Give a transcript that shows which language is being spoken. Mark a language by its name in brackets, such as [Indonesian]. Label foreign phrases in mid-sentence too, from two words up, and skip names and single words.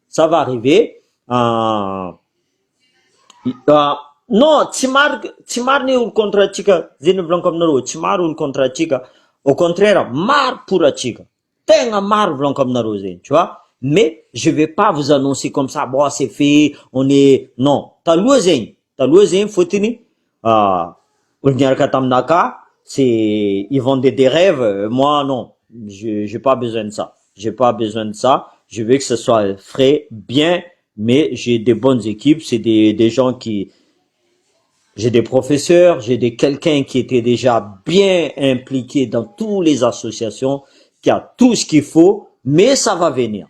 [French] Non, [Malagasy] tsy mariny olo contre atsika, zegny volaniko aminareo, tsy maro olo contre atsika, [French] au contraire [Malagasy] maro pour atsika, tegna maro volaniko aminareo zegny, [French] tu vois. Mais je vais pas vous annoncer comme ça, bon c'est fait, on est non, [Malagasy] taloha zegny fotiny olo niaraka taminaka, [French] c'est ils vendaient des rêves, moi non, j'ai pas besoin de ça, je veux que ce soit frais, bien, mais j'ai des bonnes équipes, c'est des gens qui, j'ai des professeurs, quelqu'un qui était déjà bien impliqué dans toutes les associations, qui a tout ce qu'il faut, mais ça va venir.